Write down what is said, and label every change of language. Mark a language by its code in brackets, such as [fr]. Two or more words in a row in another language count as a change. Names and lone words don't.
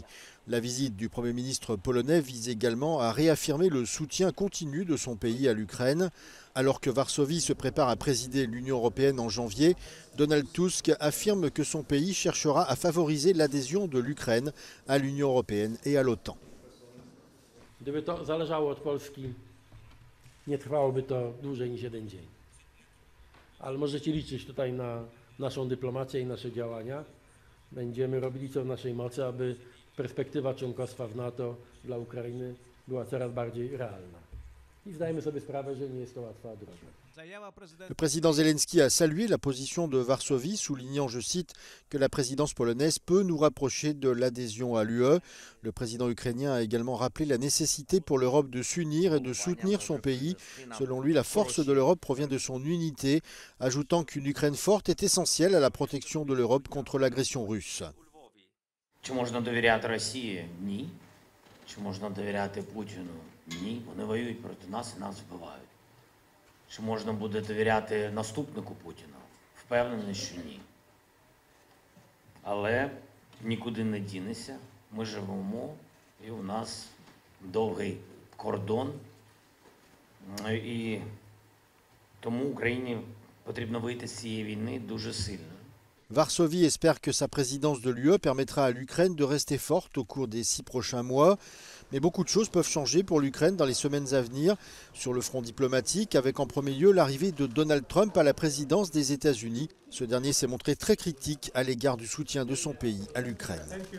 [fr] La visite du Premier ministre polonais vise également à réaffirmer le soutien continu de son pays à l'Ukraine. Alors que Varsovie se prépare à présider l'Union européenne en janvier, Donald Tusk affirme que son pays cherchera à favoriser l'adhésion de l'Ukraine à l'Union européenne et à l'OTAN. [pl] Gdyby to zależało od Polski, nie trwałoby to dłużej niż jeden dzień. Ale możecie liczyć tutaj na naszą dyplomację i nasze działania. Będziemy robili co w naszej mocy, aby perspektywa członkostwa w NATO dla Ukrainy była coraz bardziej realna. I zdajemy sobie sprawę, że nie jest to łatwa droga. [fr] Le président Zelensky a salué la position de Varsovie, soulignant, je cite, que la présidence polonaise peut nous rapprocher de l'adhésion à l'UE. Le président ukrainien a également rappelé la nécessité pour l'Europe de s'unir et de soutenir son pays. Selon lui, la force de l'Europe provient de son unité, ajoutant qu'une Ukraine forte est essentielle à la protection de l'Europe contre l'agression russe. [uk] Чи можна довіряти Росії? Ні. Чи можна довіряти Путіну? Ні. Вони воюють проти нас і нас вбивають. Чи можна буде довіряти наступнику Путіна? Впевнений, що ні. Але нікуди не дінешся. Ми живемо, і у нас довгий кордон. І тому Україні потрібно вийти з цієї війни дуже сильно. [fr] Varsovie espère que sa présidence de l'UE permettra à l'Ukraine de rester forte au cours des 6 prochains mois. Mais beaucoup de choses peuvent changer pour l'Ukraine dans les semaines à venir sur le front diplomatique, avec en premier lieu l'arrivée de Donald Trump à la présidence des États-Unis. Ce dernier s'est montré très critique à l'égard du soutien de son pays à l'Ukraine.